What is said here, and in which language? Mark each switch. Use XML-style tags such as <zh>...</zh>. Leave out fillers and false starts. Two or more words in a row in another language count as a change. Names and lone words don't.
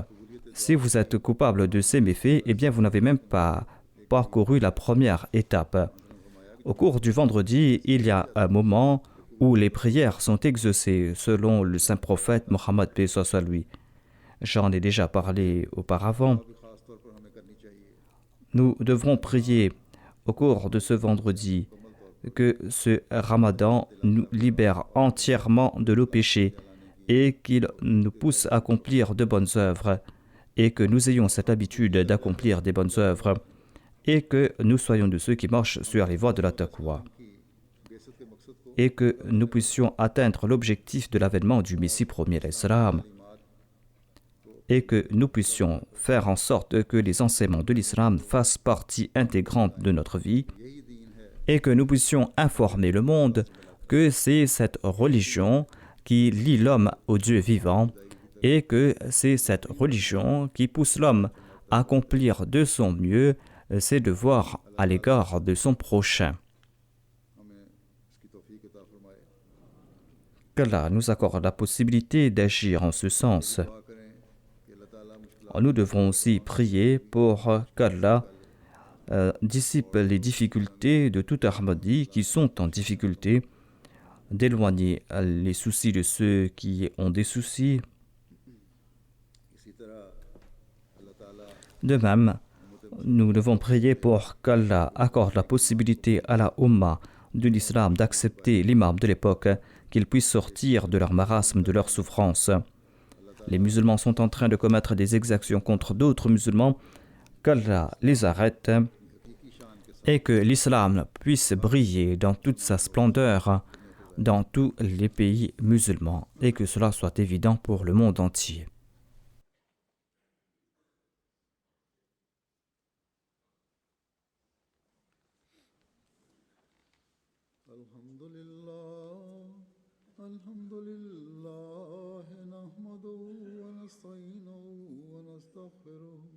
<fr>Si vous êtes coupable de ces méfaits, eh bien vous n'avez même pas parcouru la première étape. Au cours du vendredi, il y a un moment où les prières sont exaucées, selon le saint prophète Mohammed paix soit sur lui. J'en ai déjà parlé auparavant.</fr> <ur>بھی خاص طور پر ہمیں کرنی چاہیے</ur> <fr>Nous devrons prier au cours de ce vendredi que ce ramadan nous libère entièrement de nos péchés et qu'il nous pousse à accomplir de bonnes œuvres et que nous ayons cette habitude d'accomplir des bonnes œuvres et que nous soyons de ceux qui marchent sur les voies de la taqwa</fr> <ur>بعثت کے مقصد کو</ur> <fr>et que nous puissions atteindre l'objectif de l'avènement du Messie premier l'Islam et que nous puissions faire en sorte que les enseignements de l'islam fassent partie intégrante de notre vie</fr> <ur>یہی دین ہے</ur> <fr>et que nous puissions informer le monde que c'est cette religion qui lie l'homme au Dieu vivant et que c'est cette religion qui pousse l'homme à accomplir de son mieux ses devoirs à l'égard de son prochain.</fr> <ur>ہمیں اس کی توفیق عطا فرمائے</ur> <fr>Qu'Allah nous accorde la possibilité d'agir en ce sens.</fr> <ur>دعا کریں کہ اللہ تعالیٰ مشکل</ur> <fr>Nous devons aussi prier pour qu'Allah dissipe les difficultés de tout Ahmadi qui sont en difficulté, d'éloigner les soucis de ceux qui ont des soucis.</fr> <ur>اسی طرح اللہ تعالیٰ</ur> <fr>De même, nous devons prier pour qu'Allah accorde la possibilité à la Ummah de l'islam d'accepter l'imam de l'époque, qu'ils puissent sortir de leur marasme, de leur souffrance. Les musulmans sont en train de commettre des exactions contre d'autres musulmans, qu'Allah les arrête et que l'islam puisse briller dans toute sa splendeur dans tous les pays musulmans et que cela soit évident pour le monde entier.</fr> <ar>الحمد لله نحمده ونستعينه ونستغفره</ar>